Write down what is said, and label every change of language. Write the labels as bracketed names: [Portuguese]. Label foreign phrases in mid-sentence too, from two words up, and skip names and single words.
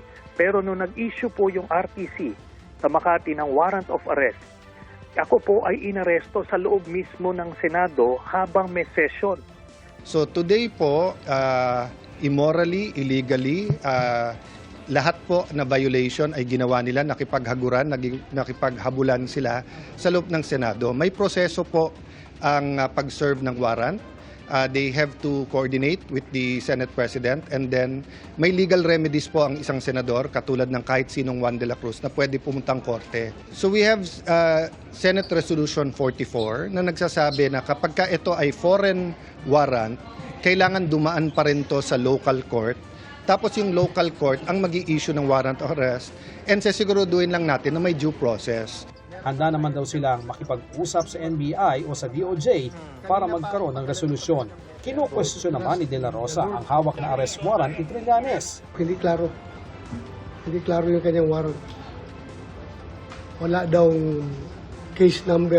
[Filipino] Pero nung nag-issue po yung RTC sa Makati ng [English] warrant of arrest, [Filipino] ako po ay inaresto sa loob mismo ng Senado habang may session. So today po, [English] immorally, illegally, [Filipino] lahat po na violation ay ginawa nila, nakipaghabulan sila sa loob ng Senado. May proseso po ang pag-serve ng warrant. [English] They have to coordinate with the Senate President and then [Filipino] may [English] legal remedies [Filipino] po ang isang senador katulad ng kahit sinong Juan de la Cruz na pwede pumuntang korte. [English] So we have Senate Resolution 44 [Filipino] na nagsasabi na kapag ka ito ay [English] foreign warrant, [Filipino] kailangan dumaan pa rin to sa [English] local court. [Filipino] Tapos yung [English] local court [Filipino] ang mag-i-issue ng [English] warrant of arrest and [Filipino] sasiguruduhin lang natin na may [English] due process. [Filipino] Handa naman daw silang makipag-usap sa NBI o sa DOJ para magkaroon ng resolusyon. Kinukwestiyon naman ni De La Rosa ang hawak na [English] arrest warrant [Filipino] ni Trillanes. Hindi klaro. Hindi klaro yung kanyang warrant. Wala daw case number.